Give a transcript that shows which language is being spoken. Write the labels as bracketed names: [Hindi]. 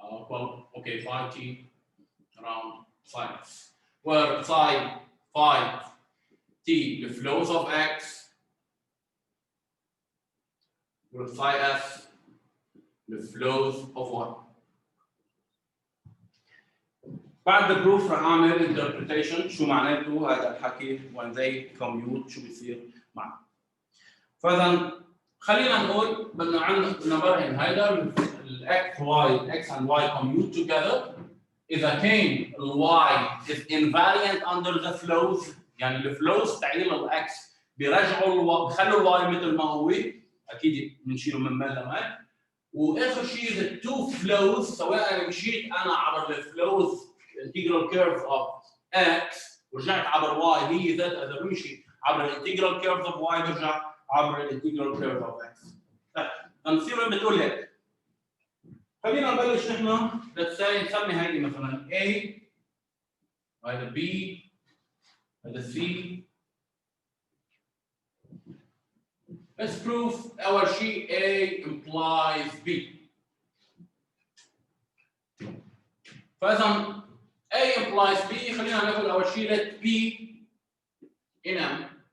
[English] Well, okay, phi t around psi s, where phi t the flows of x, where psi s the flows of y. [Arabic] بعد البروف رح اعمل interpretation شو معناته هذا الحكي when they commute شو بيصير معنا. فاذا خلينا نقول بدنا نبرهن هيدا الاكس واي الاكس and y commute together اذا كان الواي [English] is invariant under the flows، [Arabic] يعني الفلوز تاعيل الاكس بيرجعوا بخلوا الواي مثل ما هو، اكيد بنشيله من مال، واخر شيء [English] the two flows [Arabic] سواء مشيت انا عبر الفلوز [English] integral curve of x [Arabic] ورجعت عبر y هي ذات اذا بمشي عبر الانتجرال curve of y برجع عبر الانتجرال curve of x. فنصير بتقول هيك. خلينا نبلش نحن let's say نسمي هيدي مثلا A، هيدا B، هيدا C. [English] Let's prove أول شيء A implies B. [Arabic] فإذا A implies B خلينا ناخذ أول شيء [English] let B in M.